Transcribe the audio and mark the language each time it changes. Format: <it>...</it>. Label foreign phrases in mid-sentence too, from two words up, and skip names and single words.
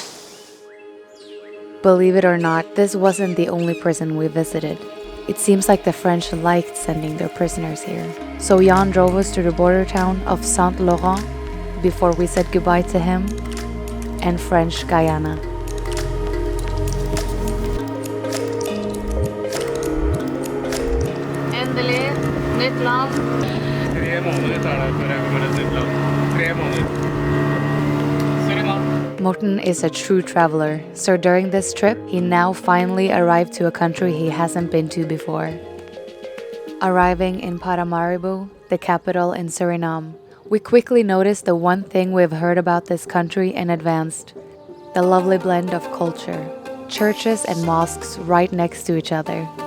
<en>Believe it or not, this wasn't the only prison we visited. It seems like the French liked sending their prisoners here. So Jan drove us to the border town of Saint-Laurent before we said goodbye to him and French Guiana.</en> <no>Endelig, nytt land. 3 måneder tar det før jeg kommer til et nytt land. 3 måneder.</no> <en>Morten is a true traveler, so during this trip, he now finally arrived to a country he hasn't been to before. Arriving in Paramaribo, the capital in Suriname, we quickly noticed the one thing we've heard about this country in advance: the lovely blend of culture, churches and mosques right next to each other.</en>